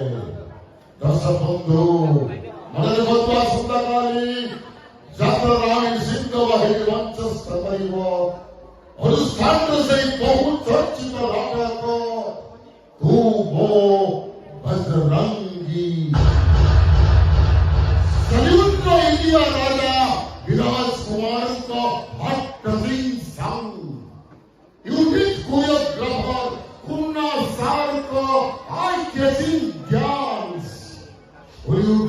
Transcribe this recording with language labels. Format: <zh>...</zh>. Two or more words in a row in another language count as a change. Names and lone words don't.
<or>ଦର୍ଶକ ବନ୍ଧୁ ମନେ ରଖନ୍ତୁ ଆସନ୍ତାକାଲି ଯାତ୍ରାରାଣୀ ସିଂହ ବାହିନୀ ମଞ୍ଚସ୍ଥ କରିବ ଅନୁଷ୍ଠାନର ସେଇ ବହୁ ଚର୍ଚ୍ଚିତ ନାଟକ ତୁ ମୋ ଭଦ୍ରଙ୍ଗୀ।</or> <en>Kaliyug India Raja Viraj Kumar ka hot touching song unique choreographer Kunna sir ka eye catching dance Bollywood</en>